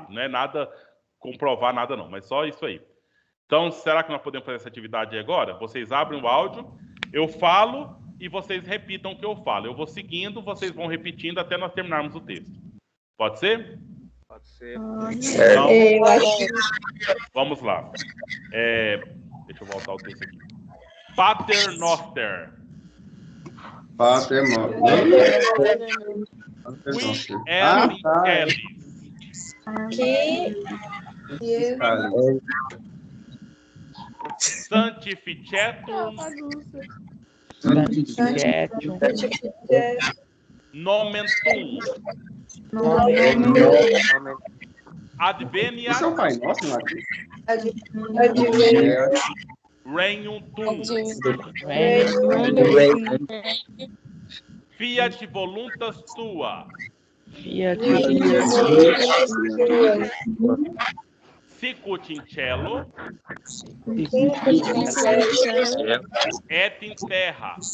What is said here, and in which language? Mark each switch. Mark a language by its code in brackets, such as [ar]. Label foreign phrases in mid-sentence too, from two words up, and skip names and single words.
[pt] Não é nada comprovar nada não, mas só isso aí. Então, será que nós podemos fazer essa atividade agora? Vocês abrem o áudio, eu falo e vocês repitam o que eu falo. Eu vou seguindo, vocês vão repetindo até nós terminarmos o texto. Pode ser? Pode ser. Então, vamos lá. Deixa eu voltar o texto aqui. [la] Pater Noster. Pater Qui erit Kelly. Sanctificetur nomen tuum. Adveniat [pt] Isso é o Pai Nosso, não é? [la] regnum tuum. Fiat voluntas tua. Sicut in cielo et in terra.